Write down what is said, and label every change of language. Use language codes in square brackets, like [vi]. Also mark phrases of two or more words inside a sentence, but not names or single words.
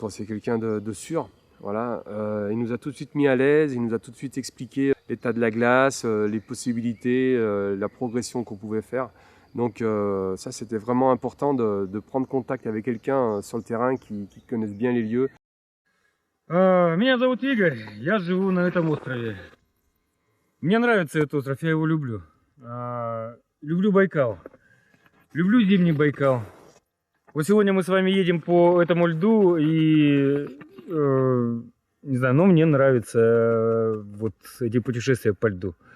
[fr] C'est quelqu'un de sûr. Voilà. Il nous a tout de suite mis à l'aise. Il nous a tout de suite expliqué l'état de la glace, les possibilités, la progression qu'on pouvait faire. Donc ça, c'était vraiment important de prendre contact avec quelqu'un sur le terrain qui connaisse bien les lieux. [ru] Меня зовут Игорь, я живу на этом острове. Мне нравится этот остров, я его люблю. Люблю Байкал. Люблю зимний Байкал. Вот сегодня мы с вами едем по этому льду и не знаю, но мне нравится вот эти путешествия по льду.